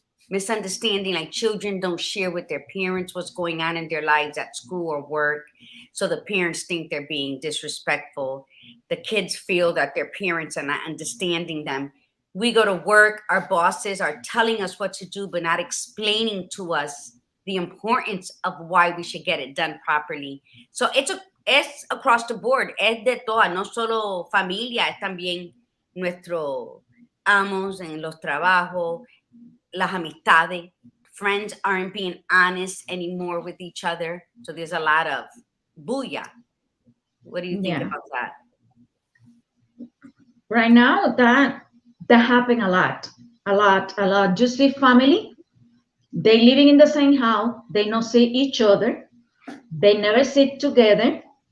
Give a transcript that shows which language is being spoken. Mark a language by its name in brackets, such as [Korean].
[English] Misunderstanding, like children don't share with their parents what's going on in their lives at school or work. So the parents think they're being disrespectful. The kids feel that their parents are not understanding them. We go to work, our bosses are telling us what to do, but not explaining to us the importance of why we should get it done properly. [Spanish] So es across the board, es de todas, no solo familia, es también nuestros amos en los trabajos, las amistades. [English] Friends aren't being honest anymore with each other. So there's a lot of booyah. What do you think Yeah. about that? Right now, that happen a lot, a lot, a lot. You see family, they living in the same house, they not see each other, they never sit together.